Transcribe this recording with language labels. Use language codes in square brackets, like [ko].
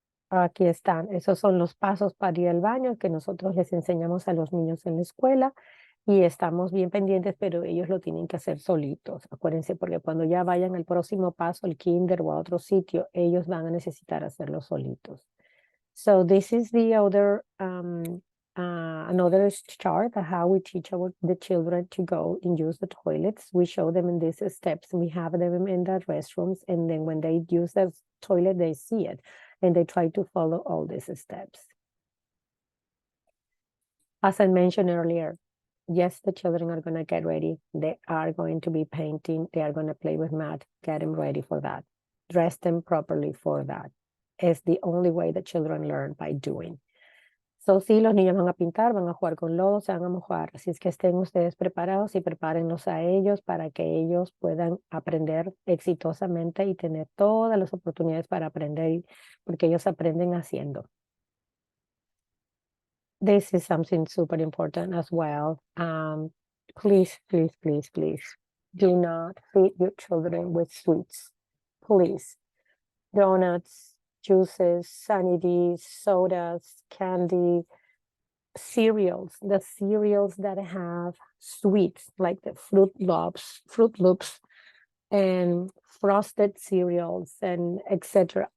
[es] Aquí están, esos son los pasos para ir al baño que nosotros les enseñamos a los niños en la escuela y estamos bien pendientes, pero ellos lo tienen que hacer solitos. Acuérdense, porque cuando ya vayan al próximo paso, el kinder o a otro sitio, ellos van a necesitar hacerlo solitos. [en] So this is the other, another chart of how we teach the children to go and use the toilets. We show them in these steps. We have them in the restrooms, and then when they use the toilet, they see it. And they try to follow all these steps. As I mentioned earlier, yes, the children are going to get ready. They are going to be painting. They are going to play with math. Get them ready for that. Dress them properly for that. It's the only way the children learn, by doing. [es] So, sí, los niños van a pintar, van a jugar con lodo, se van a mojar. Así es que estén ustedes preparados y prepárenlos a ellos para que ellos puedan aprender exitosamente y tener todas las oportunidades para aprender, porque ellos aprenden haciendo. [en] This is something super important as well. Please, please, please, please, do not feed your children with sweets. Please. Donuts, juices, Sunny D's, sodas, candy, cereals, the cereals that have sweets like the Fruit Loops, and frosted cereals, and etc.